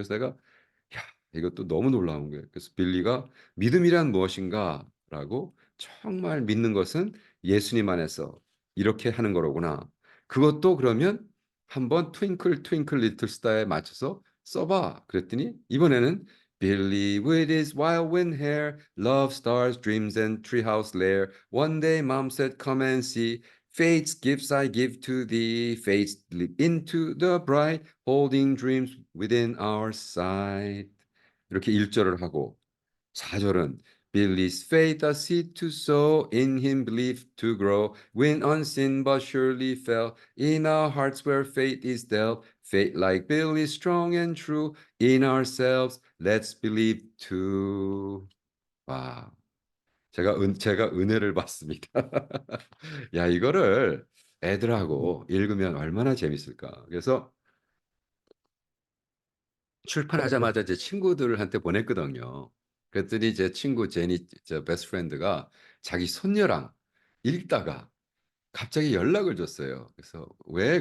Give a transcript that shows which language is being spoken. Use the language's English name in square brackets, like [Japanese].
[Korean] 그래서 내가 야, 이것도 너무 놀라운 거예요. 그래서 빌리가 믿음이란 무엇인가라고 정말 믿는 것은 예수님 안에서 이렇게 하는 거로구나. 그것도 그러면 한번 트윙클 트윙클 리틀 스타에 맞춰서 써봐. 그랬더니 이번에는 [English] Billy with his wild wind hair, love stars, dreams and treehouse lair. One day mom said, come and see. Fate's gifts I give to thee, fates leap into the bright, holding dreams within our sight. [Korean] 이렇게 1절을 하고 4절은 [English] Billy's faith a seed to sow, in him belief to grow, when unseen but surely fell, in our hearts where faith is dealt, faith like Billy strong and true, in ourselves let's believe too. [Korean] 와, 제가 은혜를 받습니다. 야, 이거를 애들하고 읽으면 얼마나 재밌을까. 그래서 출판하자마자 제 친구들한테 보냈거든요. 그랬더니 제 친구 제니 저 베스트 프렌드가 자기 손녀랑 읽다가 갑자기 연락을 줬어요. 그래서 "왜?"